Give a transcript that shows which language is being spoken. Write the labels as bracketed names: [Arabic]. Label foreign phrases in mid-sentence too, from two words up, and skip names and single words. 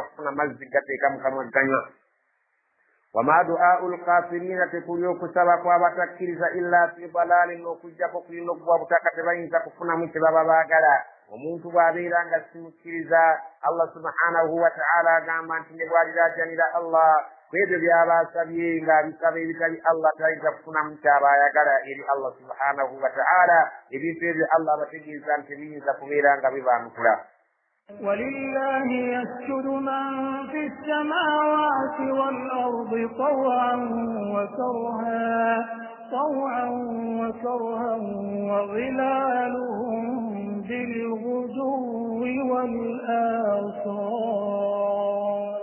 [Ganda] kufuna mazzi gateeka mu kamwa ganywa [Arabic] وما دعاء الكافرين [Ganda] tekuli okusaba kw'abatakkiriza [Arabic] إلا في ضلال [Ganda] okujjako kulina okuba butaka tebayinza kufunamu kye baba baagala omuntu bw'abeera nga simukkiriza [Arabic] الله سبحانه وتعالى [Ganda] agamba nti ne bw'aliraajanira allah kwebyo byaba asabye ng'abisaba ebitali allah tayinza kufunamu kyaba ayagala eri [Arabic] الله سبحانه وتعالى [Ganda] ebintu ebyo allah abategeeza nti biyinza kubeera nga bibaanukula [Arabic] ولله يسجد من في السماوات والأرض طوعا وكرها وظلالهم بالغدو والآصال